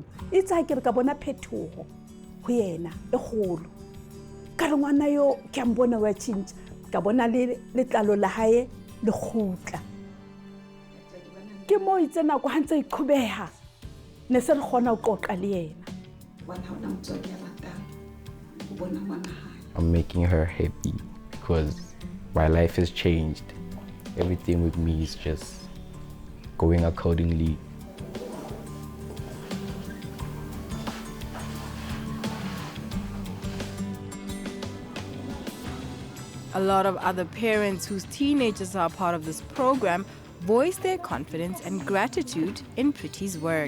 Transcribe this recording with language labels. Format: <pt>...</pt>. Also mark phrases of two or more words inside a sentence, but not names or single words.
<st>Itse ha ke re ka bona phethoho ho yena e kgolo. Ka re ngwana yo ke a mbona wa change, ka bona le letlalo la hae le khutla. Ke mo itse nako ha ntse e qhobeha ne se re kgona ho qoqa le yena.</st> <en>I'm making her happy because my life has changed. Everything with me is just going accordingly. A lot of other parents whose teenagers are part of this program voice their confidence and gratitude in Pretty's work.</en>